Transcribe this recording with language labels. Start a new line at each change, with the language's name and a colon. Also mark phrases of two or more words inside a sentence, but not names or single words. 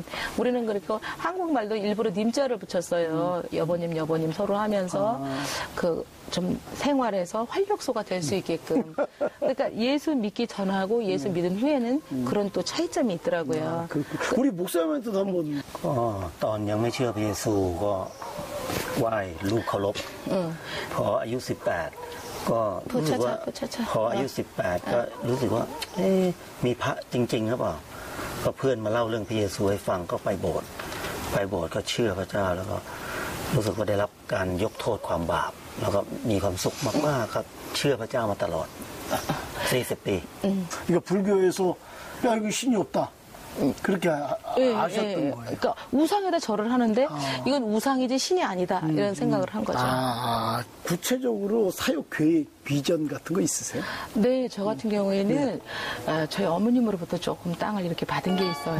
Korean: 우리는 그렇게 한국말도 일부러 님자를 붙였어요. 여보님 서로 하면서 좀 생활에서 활력소가 될 수 있게끔. 그러니까 예수 믿기 전하고 예수 믿은 후에는 그런 또 차이점이 있더라고요. 우리 목사님한테도 한번
Thai: ตอนยังไม่เชื่อพระเยซูก็ไหว้ลูกเคารพพออายุ 18ก็รู้สึกว่าพออายุ 18ก็รู้สึกว่ามีพระจริงๆหรือเปล่าก็เพื่อนมาเล่าเรื่องพระเยซูให้ฟังก็ไปโบสถ์ก็เชื่อพระเจ้าแล้วก็รู้สึกว่าได้รับการยกโทษความบาปแล้วก็มีความสุขมากๆครับเชื่อพระเจ้ามาตลอด 40 ปี
Korean: 그러니까 불교에서 야 이거 신이 없다. 그렇게 아셨던 거예요. 그러니까 우상에다 절을 하는데 이건 우상이지 신이 아니다 이런 생각을 한 거죠. 구체적으로 사역 계획, 비전 같은 거 있으세요? 네, 저 같은 경우에는 저희 어머님으로부터 조금 땅을 이렇게 받은 게 있어요.